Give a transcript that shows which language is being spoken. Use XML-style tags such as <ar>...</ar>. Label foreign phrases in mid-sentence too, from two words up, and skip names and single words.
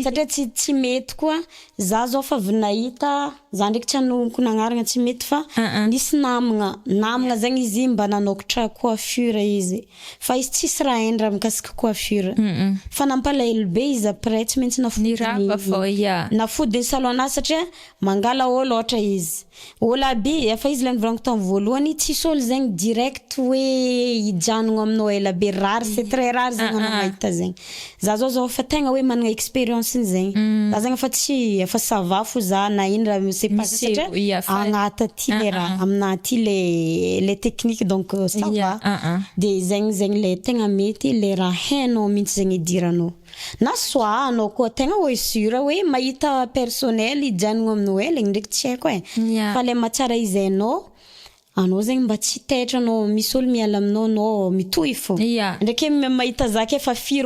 <mg>satria tsy mety koa za zao fa avy nahita za ndraiky tsy hanomoko nagnarana tsy mety fa nisy namagna zegny izy mba nanokatra coiffure izy fa izy tsisy raha endra mikasika coiffure fa nampalahelo be izy après tsy maintsy nafodiny salon satria mangala olo ohatra izy olo be efa izy le nivolaniko tamin'ny voalohany tsisy olo zegny direct hoe hijanogno aminao ela be</mg> <fr>rare c'est très rare</fr> <mg>zegny anao mahita zegny za zao fa tegna hoe managna expérience zegny za zegny fa tsy efa sava fo za na ino raha</mg> <fr>c'est pas</fr> <mg>satria agnaty aty le raha amina aty le technique</mg> <fr>donc ça va</fr> <mg>de zegny le tegna mety le raha hainao mihitsy zegny idiranao na soit anao koa tegna hoe sûr hoe mahita personnel hijanogno aminao ela igny ndraiky tsy haiko fa le mahatsara izy anao zegny mba tsy taitra anao misy olo miala aminao anao mitohy fo ndraiky mahita zaka efa firy</mg>